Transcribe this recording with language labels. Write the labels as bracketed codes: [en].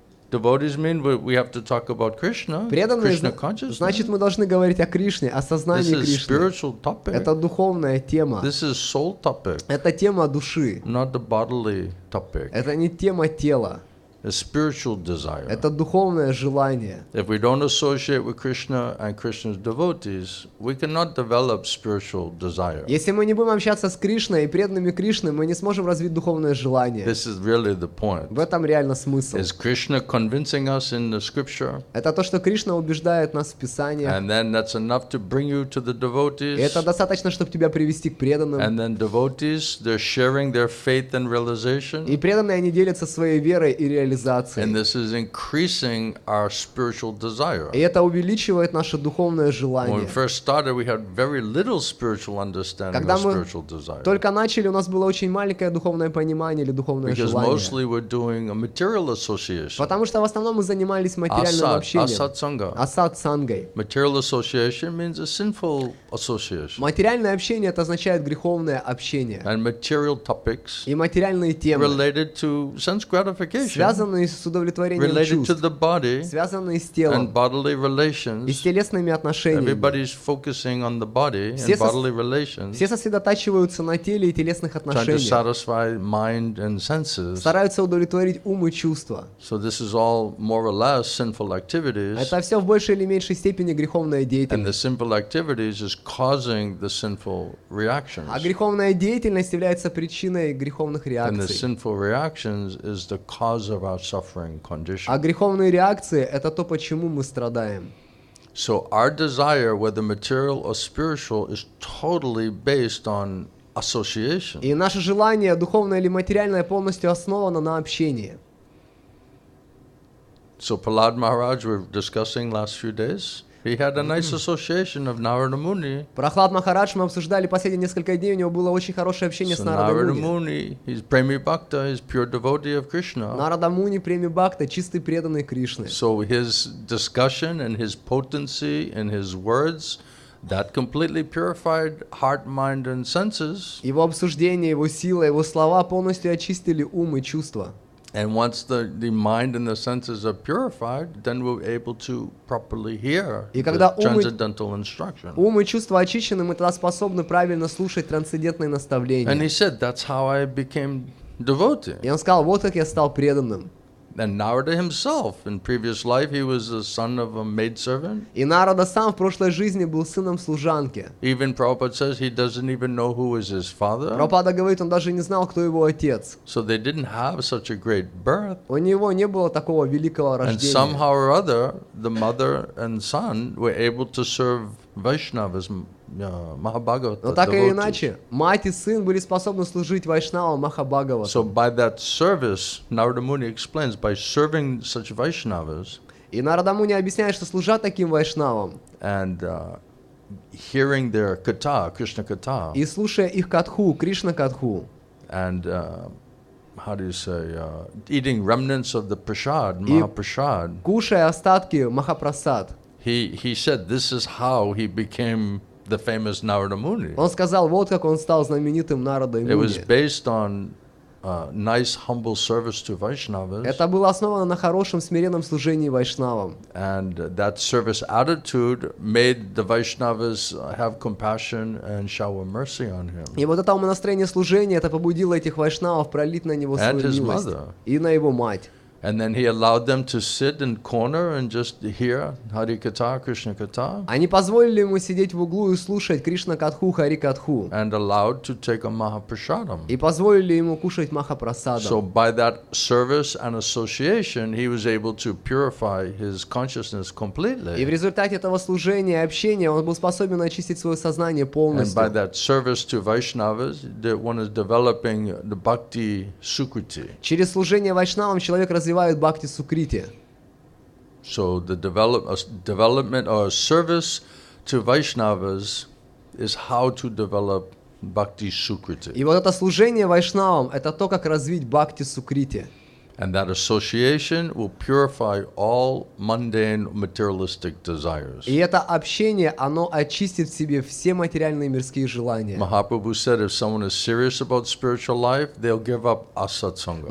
[en] Devotees mean we have to talk about Krishna, [ru] Преданные, [en] Krishna consciousness. [ru] значит, мы должны говорить о Кришне, о сознании [en] This is [ru] Кришны. [en] spiritual topic. [ru] Это духовная тема. [en] This is soul topic, [ru] Это тема души. [en] not the bodily topic. [ru] Это не тема тела. [en] A spiritual desire. [ru] Это духовное желание. [en] If we don't associate with Krishna and Krishna's devotees, we cannot develop spiritual desire. [ru] Если мы не будем общаться с Кришной и преданными Кришны, мы не сможем развить духовное желание. [en] This is really the point. [ru] В этом реально смысл. [en] Is Krishna convincing us in the scripture? [ru] Это то, что Кришна убеждает нас в Писаниях. [en] And then that's enough to bring you to the [ru] И [en] devotees. [ru] это достаточно, чтобы тебя привести к преданным. [en] And then devotees, they're sharing their faith and realization. [ru] И преданные, они делятся своей верой и реализацией. [en] And this is increasing our spiritual desire. [ru] И это увеличивает наше духовное [en] When we [ru] желание. [en] first started, we had very little spiritual understanding [ru] Когда [en] of [ru] мы [en] spiritual desire. [ru] только начали, у нас было очень маленькое духовное понимание или духовное [en] Because [ru] желание. [en] mostly we're doing a material association. [ru] Потому что в основном мы занимались материальным общением. [sa] Asat sangha. [ru] Асад сангой. [en] Material association means a sinful association. [ru] Материальное общение это означает греховное общение. [en] And material topics [ru] И материальные темы, [en] related to sense gratification, [ru] связанные с удовлетворением [en] related to [ru] чувств, [en] the body [ru] связанные с [en] and [ru] телом [en] bodily [ru] и [en] relations. [ru] с телесными отношениями. [en] Everybody's focusing on the body [ru] Все [en] and bodily relations, [ru] Все сосредотачиваются на теле и телесных [en] trying to [ru] отношениях, [en] satisfy mind and senses. [ru] стараются удовлетворить ум и чувства. [en] So this is all more or less sinful activities, [ru] Это все в большей или меньшей степени греховная [en] and the [ru] деятельность. [en] sinful activities is causing the sinful reactions. [ru] А греховная деятельность является причиной греховных [en] And the [ru] реакций. [en] sinful reactions is the cause of our suffering condition. [ru] А греховные реакции – это то, почему мы страдаем. [en] So our desire, whether material or spiritual, is totally based on association. [ru] И наше желание, духовное или материальное, полностью основано на общении. [en] So Prahlad Maharaj, we were discussing last few days, he had a nice association of Narada Muni. [ru] Прохлад Махарадж мы обсуждали последние несколько дней, у него было очень хорошее общение [en] So [ru] с Нарадой [en] Narada [ru] Муни. [en] Muni, he's Premi Bhakta, he's pure devotee of Krishna. [ru] Нарада Муни, Преми Бхакта, чистый преданный Кришны. [en] So his discussion and his potency and his words, that completely purified heart, mind, and senses. [ru] Его обсуждение, его сила, его слова полностью очистили ум и чувства. [en] And once the mind and the senses are purified, then we're able to properly hear [ru] И когда [en] transcendental instruction. [ru] Ум и чувства очищены, мы тогда способны правильно слушать трансцендентные [en] And [ru] наставления. [en] he said, that's how I became devotee. [ru] И он сказал, вот как я стал преданным. [en] And Narada himself, in previous life, he was the son of a maidservant. [ru] И Нарада сам в прошлой жизни был сыном служанки. [en] Even Prabhupada says he doesn't even know who is his father. [ru] Прабхупада говорит, он даже не знал, кто его отец. [en] So they didn't have such a great birth. [ru] У него не было такого великого [en] And [ru] рождения. [en] somehow or other, the mother and son were able to serve Vaishnavas, Mahabhagavata [ru] Но так или [en] devotees. [ru] иначе, мать и сын были способны служить Вайшнавам Махабхагавату. [en] So by that service, Narada Muni explains, by serving such Vaishnavas [ru] И Нарада Муни объясняет, что служа таким Вайшнавам [en] and hearing their katha, krishna-katha, [ru] и слушая их катху, Кришна-катху, [en] and how do you say, eating remnants of the prasad, [ru] И- [en] Mahaprasad, [ru] кушая остатки Махапрасад, [en] he said this is how he became the famous Narada Muni. [ru] он сказал, вот как он стал знаменитым Нарадой [en] It was [ru] Муни. [en] based on nice, humble service to Vaishnavas, [ru] Это было основано на хорошем смиренном служении Вайшнавам. [en] and that service attitude made the Vaishnavas have compassion and shower mercy on him. [ru] И вот это умонастроение служения, это побудило этих Вайшнавов пролить на него [en] And [ru] свою [en] his [ru] милость. [en] mother. [ru] И на его мать. [en] And then he allowed them to sit in corner and just hear Hari Katha, Krishna Katha, [ru] Они позволили ему сидеть в углу и слушать Кришна-катху, Хари-катху. [en] and allowed to take a Mahaprasadam. [ru] И позволили ему кушать Махапрасадом. [en] So by that service and association, he was able to purify his consciousness [ru] И в [en] completely. [ru] результате этого служения и общения он был способен очистить свое сознание [en] And by [ru] полностью. [en] that service to Vaishnavas, one is developing the bhakti sukriti. [ru] Через служение Вайшнавам человек развивает бхакти сукрити. [en] So the development or service to Vaishnavas is how to develop bhakti sukriti. [ru] И вот это служение Вайшнавам, это то, как развить бхакти сукрити. [en] And that association will purify all mundane materialistic desires. [ru] И это общение, оно очистит в себе все материальные мирские желания. [en] Mahaprabhu said if someone is serious about spiritual life, they'll give up asatsanga.